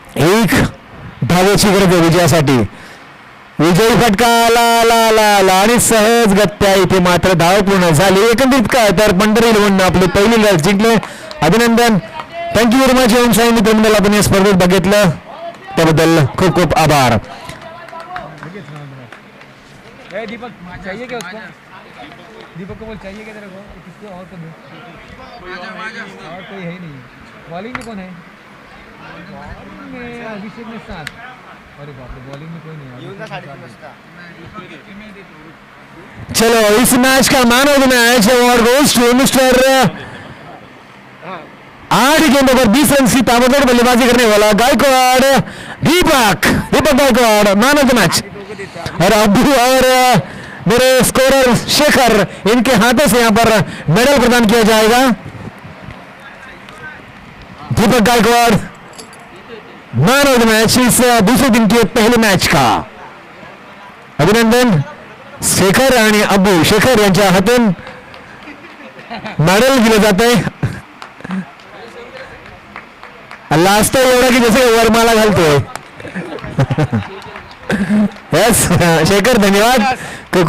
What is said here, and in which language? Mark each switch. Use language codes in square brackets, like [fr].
[mr] 1 धावेची गरज आहे विजयासाठी। विजयी फटका ला आणि सहज गत्या इथे मात्र धाव पूर्ण झाली। एकंदरीत काय तर पंढर 11 आपली पहिली लढत जिंकले, अभिनंदन, [en] Thank you very much. [mr] ओम साई मित्र मंडळ आपण या स्पर्धेत बघितलं त्याबद्दल खूप खूप आभार। [hi] दीपक चाहिए क्या उसको? दीपक को बोल चाहिए क्या तेरे को? किसको और को दो, और कोई है ही नहीं। बॉलिंग में कौन है? बॉलिंग में अभिषेक में 7। अरे बाप रे, बॉलिंग में कोई नहीं है। चलो इस मैच का [en] man of the match award goes to mister [hi] 8 गेंदों पर 20 रन की ताबड़तोड़ बल्लेबाजी करने वाला गायकवाड़ दीपक Gaekwad, man of the match. और अब्दू और मेरे स्कोरर शेखर, इनके हाथों से यहां पर मेडल प्रदान किया जाएगा। दीपक Gaekwad man of the match इस दूसरे दिन की पहले मैच का. अभिनंदन. [mr] शेखर आणि अबू शेखर यांच्या हातून मेडल दिलं जात आहे. लास्ट एवढा की जसं वरमाला घालतोय. यस शेखर धन्यवाद.